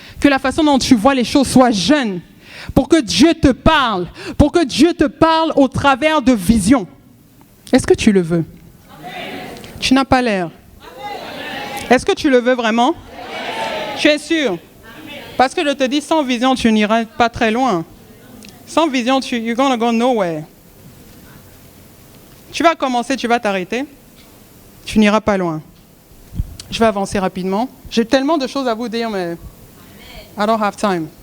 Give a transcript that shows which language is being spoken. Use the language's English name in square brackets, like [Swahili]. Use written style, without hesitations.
[French] Que la façon dont tu vois les choses soit jeune. Pour que Dieu te parle. Pour que Dieu te parle au travers de visions. Est-ce que tu le veux? Amen. Tu n'as pas l'air. Est-ce que tu le veux vraiment? Amen. Tu es sûr? Amen. Parce que je te dis, sans vision, tu n'iras pas très loin. Sans vision, [English] you're gonna go nowhere. [French] Tu vas commencer, tu vas t'arrêter. Tu n'iras pas loin. Je vais avancer rapidement. J'ai tellement de choses à vous dire, mais [English] I don't have time.